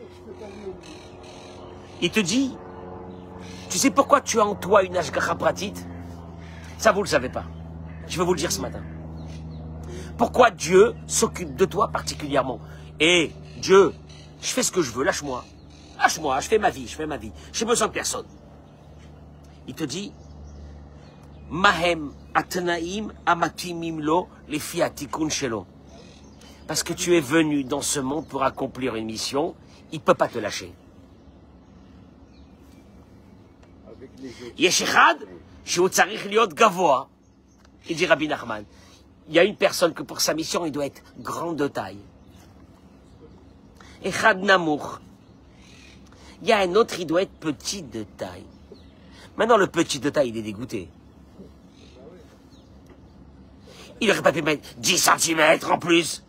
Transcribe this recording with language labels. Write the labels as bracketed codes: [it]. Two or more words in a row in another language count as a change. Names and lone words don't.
[fr] Il te dit, tu sais pourquoi tu as en toi une [he] השגחה פרטית? [fr] Ça vous le savez pas. Je vais vous le dire ce matin. Pourquoi Dieu s'occupe de toi particulièrement? Et Dieu, je fais ce que je veux, lâche-moi, je fais ma vie, j'ai besoin de personne. Il te dit, [he] מהם התנאים המתאימים לו לפי התיקון שלו. [fr] Parce que tu es venu dans ce monde pour accomplir une mission, il ne peut pas te lâcher. [he] יש אחד שהוא צריך להיות גבוה. [fr] Il dit Rabbi Nachman, il y a une personne que pour sa mission, il doit être grande de taille. [he] אחד נמוך. [fr] Il y a un autre, il doit être petit de taille. Maintenant, le petit de taille, il est dégoûté. Il aurait pas pu mettre 10 cm en plus.